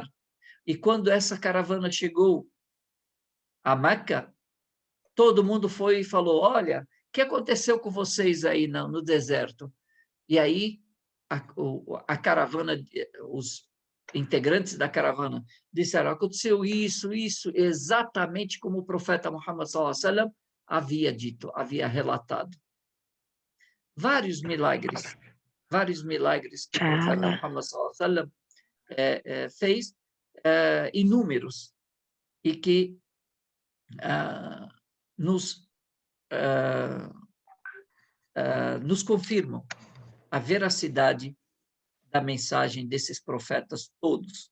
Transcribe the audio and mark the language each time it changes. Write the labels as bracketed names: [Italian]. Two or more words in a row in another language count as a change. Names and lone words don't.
[Portuguese] E quando essa caravana chegou a Meca, todo mundo foi e falou, olha, o que aconteceu com vocês aí no deserto? E aí a caravana, os integrantes da caravana disseram, aconteceu isso, exatamente como o profeta Muhammad [Arabic] صلى الله عليه وسلم [Portuguese] havia dito, havia relatado. Vários milagres que o profeta Muhammad [Arabic] صلى الله عليه وسلم [Portuguese] fez, inúmeros, e que nos confirmam a veracidade da mensagem desses profetas todos.